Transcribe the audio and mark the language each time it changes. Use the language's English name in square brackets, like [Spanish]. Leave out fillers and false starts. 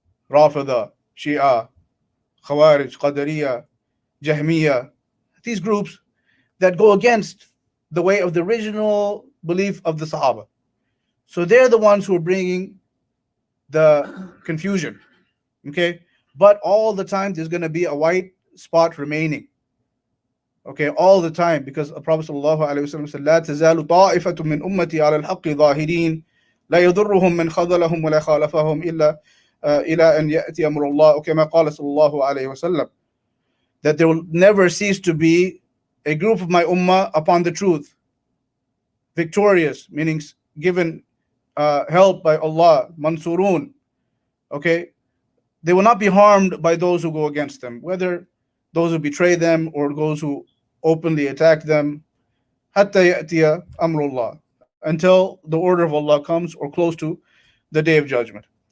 [English] Rafida, Shia, Khawarij, Qadariya, Jahmiya, these groups that go against the way of the original belief of the Sahaba. So they're the ones who are bringing the confusion. Okay? But all the time there's going to be a white spot remaining. Okay, all the time, because the Prophet ﷺ said, [Arabic] لا تزال طائفة من أمتي على الحق ظاهرين لا يضرهم من خذلهم ولا خالفهم إلى أن يأتي أمر الله كما قال صلى الله عليه وسلم. [English] That there will never cease to be a group of my ummah upon the truth, victorious, meaning given help by Allah, mansurun. Okay, they will not be harmed by those who go against them, whether those who betray them or those who openly attack them, [Arabic] حتى يأتي أمر الله, [English] until the order of Allah comes, or close to the day of judgment.